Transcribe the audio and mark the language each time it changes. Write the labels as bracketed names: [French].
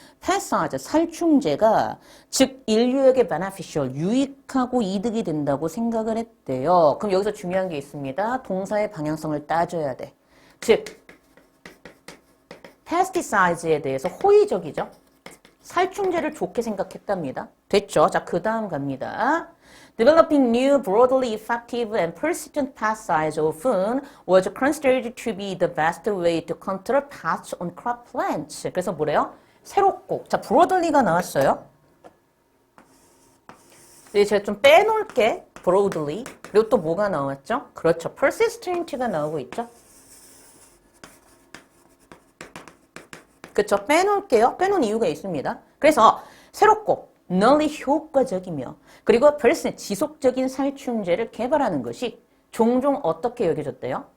[Korean] pesticide, 살충제가 즉 인류에게 beneficial, 유익하고 이득이 된다고 생각을 했대요. 그럼 여기서 중요한 게 있습니다. 동사의 방향성을 따져야 돼. 즉 pesticides에 대해서 호의적이죠. 살충제를 좋게 생각했답니다. 됐죠? 자, 그 다음 갑니다. [English] Developing new, broadly effective and persistent pesticides often was considered to be the best way to control pests on crop plants. [Korean] 그래서 뭐래요? 새롭고. 자, broadly가 나왔어요. 이제 제가 좀 빼놓을게. broadly. 그리고 또 뭐가 나왔죠? 그렇죠. persistent가 나오고 있죠. 그쵸? 빼놓을게요. 빼놓은 이유가 있습니다. 그래서 새롭고 널리 효과적이며 그리고 펄스의 지속적인 살충제를 개발하는 것이 종종 어떻게 여겨졌대요?